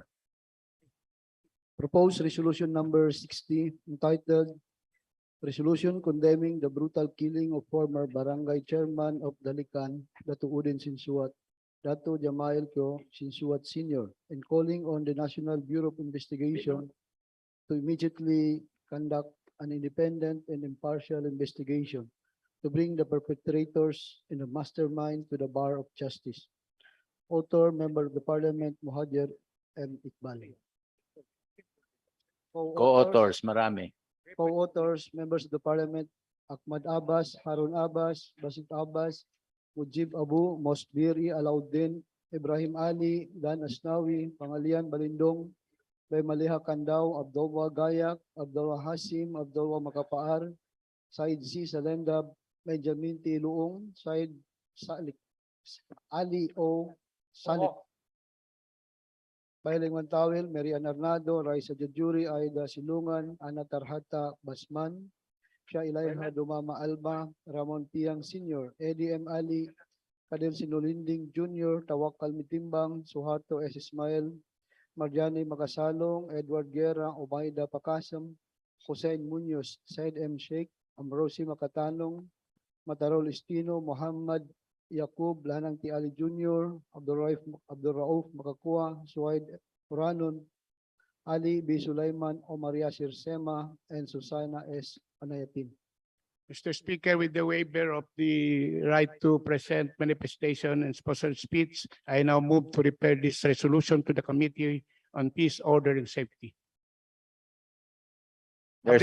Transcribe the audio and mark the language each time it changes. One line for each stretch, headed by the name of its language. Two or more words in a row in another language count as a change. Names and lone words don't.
English: Proposed resolution number 60 entitled "Resolution Condemning the Brutal Killing of Former Barangay Chairman of Dalican, Dato Udin Sinsuat, Dato Jamail Kyo Sinsuat Sr., and calling on the National Bureau of Investigation to immediately conduct an independent and impartial investigation to bring the perpetrators and the mastermind to the bar of justice." Author, Member of the Parliament, Muhajer M. Iqbal. Co-authors, marami. Co-authors, members of the Parliament, Ahmad Abbas, Harun Abbas, Basit Abbas, Mujib Abu, Mosbiri Alauddin, Ibrahim Ali, Dan Asnawi, Pangalian Balindong, Bay Maliha Kandao, Abdullah Gayak, Abdullah Hasim, Abdullah Makapaar, Said C. Salenda, Benjamin T. Luong, Said Salik, Ali O. Salik, Bailing Mantawil, Marian Arnado, Raisa Jajuri, Aida Silungan, Ana Tarhata Basman, Shah Ilaiha Dumama Alba, Ramon Piang Sr., Eddie M. Ali, Kadel Sinulinding Jr., Tawakal Mitimbang, Suharto S. Ismail, Marjani Magasalong, Edward Guerra, Omaida Pakasam, Hussein Munoz, Said M. Sheikh, Amrosi Makatanong, Matarol Estino, Muhammad Yaqub, Lanang T. Ali Jr., Abdurrauf Makakua, Suwaid Uranon, Ali B. Sulaiman, Omaria Sirsema, and Susana S. Anayatin. Mr. Speaker, with the waiver of the right to present manifestation and sponsored speech, I now move to refer this resolution to the Committee on Peace, Order, and Safety. There's